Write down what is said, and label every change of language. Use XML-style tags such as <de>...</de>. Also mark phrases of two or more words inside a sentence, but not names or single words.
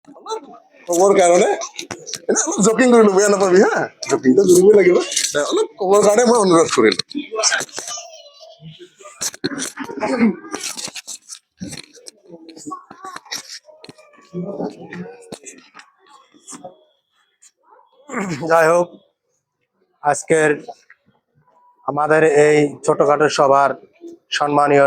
<as>খবৰ কাৰণে এনে অলপ জকিং কৰিলো, বেয়া নাপাবি হা, জকিংটো কৰিবই লাগিব। অলপ খবৰ কাৰণে মই অনুৰোধ কৰিলো।</as> <bn>যাই হোক, আজকের আমাদের এই ছোটখাটো সভার সম্মানীয়</bn>